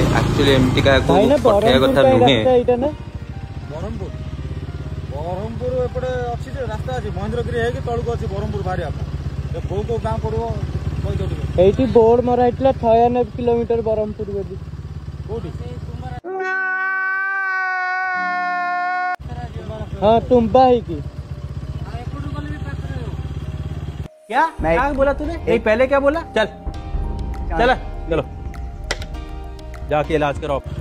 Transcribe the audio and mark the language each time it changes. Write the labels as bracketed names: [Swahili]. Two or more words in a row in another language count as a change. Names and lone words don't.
[Odia] ଆକ୍ଚୁଆଲି ଏମିତି କାହାକୁ ପଠେଇବା କଥା ନୁହେଁ। ବ୍ରହ୍ମପୁର ଏପଟେ ଅଛି ଯେ ରାସ୍ତା ଅଛି, ମହେନ୍ଦ୍ରଗିରି ହେଇକି ତଳକୁ ଅଛି ବ୍ରହ୍ମପୁର ବାହାରିବା ପାଇଁ। କୋଉ କୋଉ ଗାଁ ପଡ଼ିବ କହିଦିଅ ଟିକେ। ଏଇଠି ବୋର୍ଡ ମରା ହେଇଥିଲା 96 କିଲୋମିଟର ବ୍ରହ୍ମପୁର ବୋଲି। କୋଉଠି? [Hindi] हाँ तुम्बा है की क्या क्या बोला तूने? नहीं पहले क्या बोला? चल चल चलो जाके इलाज कराओ।